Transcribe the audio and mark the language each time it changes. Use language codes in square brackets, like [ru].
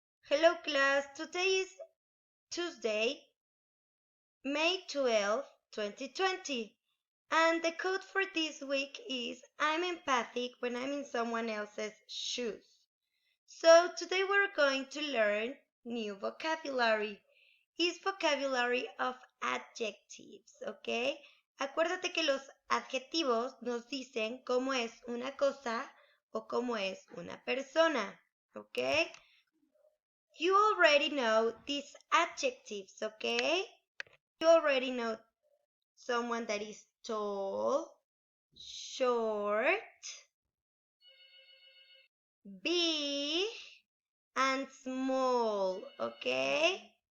[en] Hello class, today is Tuesday, May 12, 2020, and the code for this week is I'm empathic when I'm in someone else's shoes. So today we're going to learn new vocabulary. Is vocabulary of adjectives, ¿ok? [es] Acuérdate que los adjetivos nos dicen cómo es una cosa o cómo es una persona, ¿ok? [en] You already know these adjectives, okay? You already know someone that is tall, short, big, and small, okay?